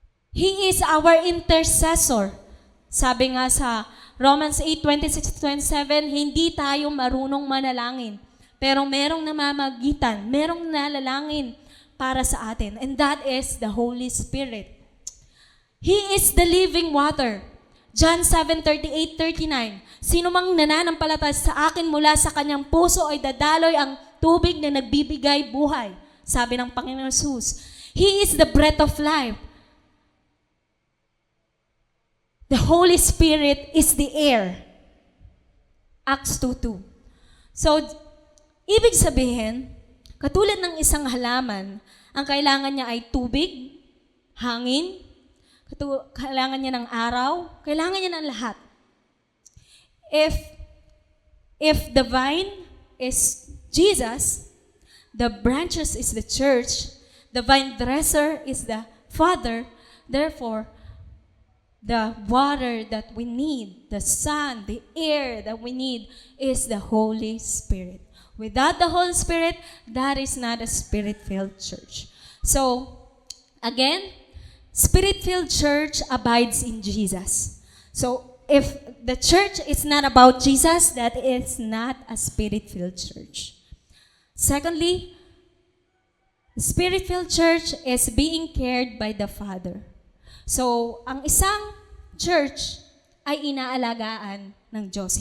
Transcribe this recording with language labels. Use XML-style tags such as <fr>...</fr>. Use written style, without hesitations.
<en>He is our intercessor.</en> <tl>Sabi nga sa Romans 8:26-27, hindi tayo marunong manalangin. Pero merong namamagitan, merong nalalangin para sa atin.</tl> <en>And that is the Holy Spirit. He is the living water. John 7:38-39.</en> <tl>Sino mang nananampalataya sa akin mula sa kanyang puso ay dadaloy ang tubig na nagbibigay buhay. Sabi ng Panginoon Jesus.</tl> <en>He is the breath of life. The Holy Spirit is the air. Acts 2:2.</en> <tl>So, ibig sabihin, katulad ng isang halaman, ang kailangan niya ay tubig, hangin, kailangan niya ng araw, kailangan niya ng lahat.</tl> <en>If the vine is Jesus, the branches is the church, the vine dresser is the Father, therefore, the water that we need, the sun, the air that we need is the Holy Spirit. Without the Holy Spirit, that is not a Spirit-filled church. So, again, Spirit-filled church abides in Jesus. So, if the church is not about Jesus, that is not a Spirit-filled church. Secondly, the Spirit-filled church is being cared by the Father.</en> <tl>So, ang isang church ay inaalagaan ng Diyos.</tl>